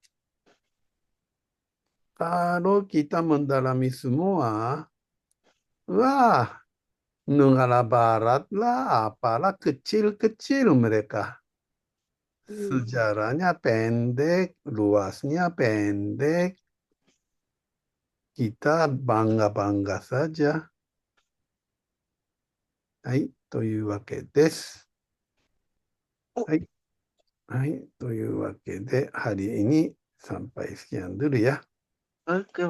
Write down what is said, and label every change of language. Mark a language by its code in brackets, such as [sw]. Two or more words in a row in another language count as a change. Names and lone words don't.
[id] Kalau kita mendalami semua, wah, negara barat lah, apalah kecil-kecil mereka. Hmm. Sejarahnya pendek, luasnya pendek, kita bangga-bangga saja. [ja] はい、というわけです。 Oh, はい、はい、というわけで、 [id] hari ini sampai sekian dulu ya. oke,